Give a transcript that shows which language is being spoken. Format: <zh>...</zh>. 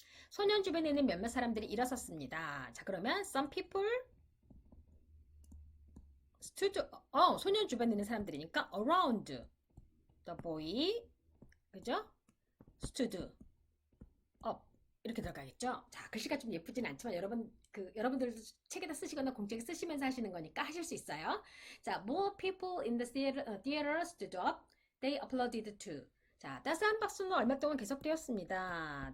<ko>소년 주변에는 몇몇 사람들이 일어섰습니다. 자, 그러면</ko> <en>some people stood,</en> <ko>소년 주변에 있는 사람들이니까</ko> <en>around the boy,</en> <ko>그죠?</ko> <en>stood up</en> <ko>이렇게 들어가겠죠? 자, 글씨가 좀 예쁘진 않지만 여러분들 책에다 쓰시거나 공책에 쓰시면서 하시는 거니까 하실 수 있어요.</ko> <en>자, more people in the theater stood up. They applauded too.</en> <ko>자, 따스한 박수는 얼마 동안 계속되었습니다.</ko>